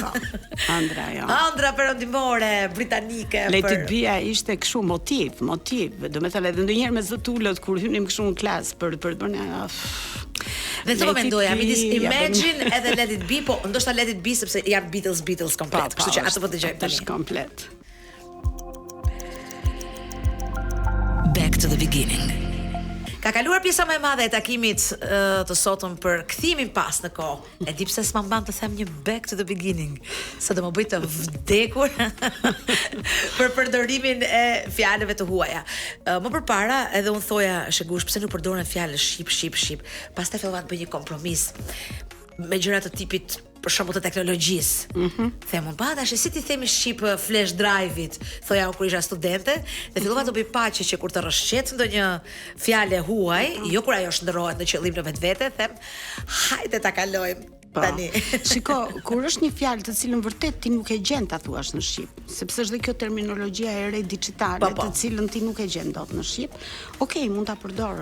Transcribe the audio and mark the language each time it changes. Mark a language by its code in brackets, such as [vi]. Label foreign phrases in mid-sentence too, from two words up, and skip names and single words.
[sq] Ëndra perëndimore britanike. Let It Be ishte kështu motiv, domethënë edhe ndonjëherë me zot ulët kur hynim kështu në klas për të bërë. Dhe të po mendoja, midis Imagine edhe Let It Be, po ndoshta Let It Be sepse janë Beatles komplet, kështu që atë po dëgjojmë tani. Është komplet. [en] Back to the beginning. [sq] Ka kaluar pjesa më e madhe e takimit të sotëm për kthimin pas në kohë. E di pse s'ma mban të them një [en] back to the beginning, [sq] sa do më bëj të vdekur për përdorimin e fjalëve të huaja. Më përpara edhe unë thoja Shegush, pse nuk përdoren fjalë shqip. Pastaj fillova të bëj një kompromis me gjëra të tipit për shembull të teknologjisë. Them unë, tash si ti themi shqip [en] flash drive- [sq] it, thoja kur isha studente, dhe fillova të bëj paqe që kur të rrshqet ndonjë fjalë huaj, jo kur ajo shndërrohet në qëllim në vetvete, them, hajde ta kalojmë. Tani. Shiko, kur është një fjalë të cilën vërtet ti nuk e gjen ta thuash në shqip, sepse është dhe kjo terminologjia e re digjitale, të cilën ti nuk e gjen dot në shqip, okay, mund ta përdorësh.